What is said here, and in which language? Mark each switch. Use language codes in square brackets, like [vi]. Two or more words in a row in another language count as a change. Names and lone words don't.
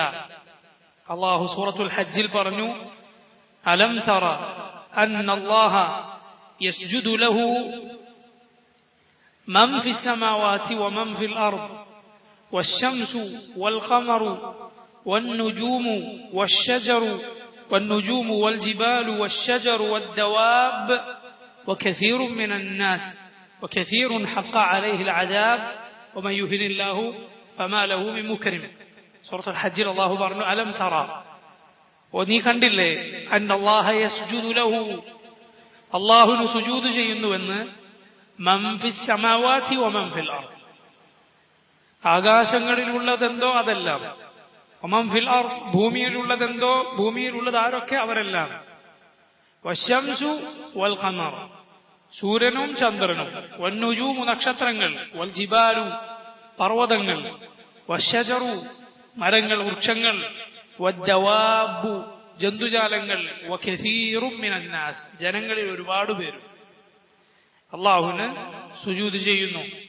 [ml] അല്ലാഹു സൂറത്തുൽ ഹജ്ജിൽ പറഞ്ഞു, [ar] ألم تر أن الله يسجد له من في السماوات ومن في الأرض والشمس والقمر والنجوم والشجر والنجوم والجبال والشجر والدواب وكثير من الناس وكثير حق عليه العذاب ومن يهن الله فما له من مكرم. [ml] സൂറത്തുൽ ഹജ്ജിൽ അല്ലാഹു പറഞ്ഞു [ar] ألم تر [ml] ഓ നീ കണ്ടില്ലേ [ar] أن الله يسجد له [ml] അല്ലാഹുവിന് സുജൂദ് ചെയ്യുന്നുവെന്ന് [ar] من في السماوات ومن في الأرض [ml] ആകാശങ്ങളിലുള്ളതെന്തോ അതെല്ലാം [ar] ومن في الأرض [ml] ഭൂമിയിലുള്ളതെന്തോ ഭൂമിയിലുള്ളത് ആരൊക്കെ അവരെല്ലാം [ar] والشمس والقمر [ml] സൂര്യനും ചന്ദ്രനും വന്നുജൂമു നക്ഷത്രങ്ങൾ [ar] والجبال [ml] പർവ്വതങ്ങൾ വശജറു മരങ്ങൾ വൃക്ഷങ്ങൾ വദ്ദവാബു ജന്തുജാലങ്ങൾ [ar] وكثير من الناس [ml] ജനങ്ങളിൽ ഒരുപാട് പേര് അല്ലാഹുവിന് സുജൂദ് ചെയ്യുന്നു.